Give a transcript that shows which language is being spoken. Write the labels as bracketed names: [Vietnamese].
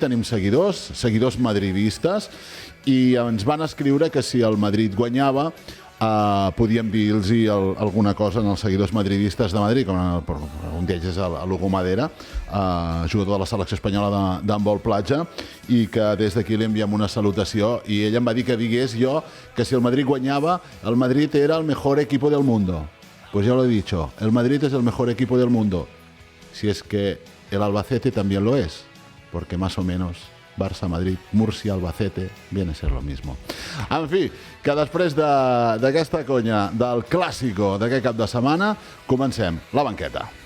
[Catalan] Tenim seguidors madridistes, i ens van escriure que si el Madrid guanyava podíem dir-los alguna cosa als seguidors madridistes de Madrid, com un d'ells és l'Hugo Madera, jugador de la selecció espanyola d'handbol platja, i que des d'aquí li enviem una salutació, i ell em va dir que digués jo que si el Madrid guanyava, el Madrid era [Spanish] el mejor equipo del mundo. Pues ya lo he dicho, el Madrid es el mejor equipo del mundo. Si es que el Albacete también lo es, porque más o menos Barça, Madrid, Múrcia, Albacete, viene a ser lo mismo. [Catalan] En fi, que després d'aquesta conya del clàssico d'aquest cap de setmana, comencem la banqueta.